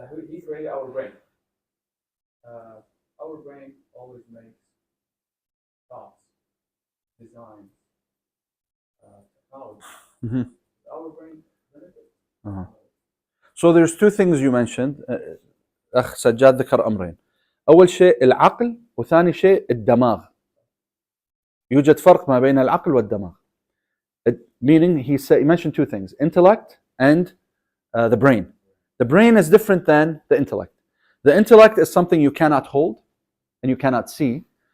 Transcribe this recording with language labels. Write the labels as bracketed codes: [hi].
[en] He created our brain. Our brain always makes thoughts, designs, technology. Our brain benefits. So there's 2 things you mentioned. [ar] أخ سجاد ذكر أمرين. أول شيء العقل وثاني شيء الدماغ. يوجد فرق ما بين العقل والدماغ. [en] Meaning he mentioned 2 things, intellect and the brain. The brain is different than the intellect. The intellect is something you cannot hold and you cannot see.